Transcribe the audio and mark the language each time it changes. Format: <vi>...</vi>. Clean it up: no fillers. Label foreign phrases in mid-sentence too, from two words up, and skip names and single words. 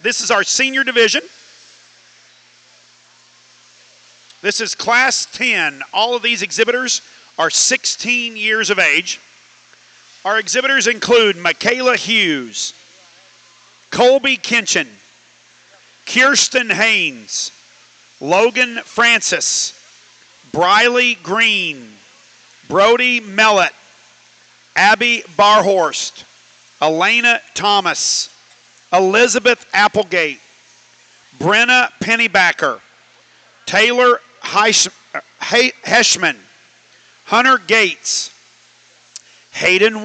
<en>This is our senior division. This is Class 10. All of these exhibitors are 16 years of age. Our exhibitors include Michaela Hughes, Colby Kinchin, Kirsten Haynes, Logan Francis, Briley Green, Brody Mellett, Abby Barhorst, Elena Thomas, Elizabeth Applegate, Brenna Pennybacker, Taylor Heschman, Hunter Gates, Hayden</en>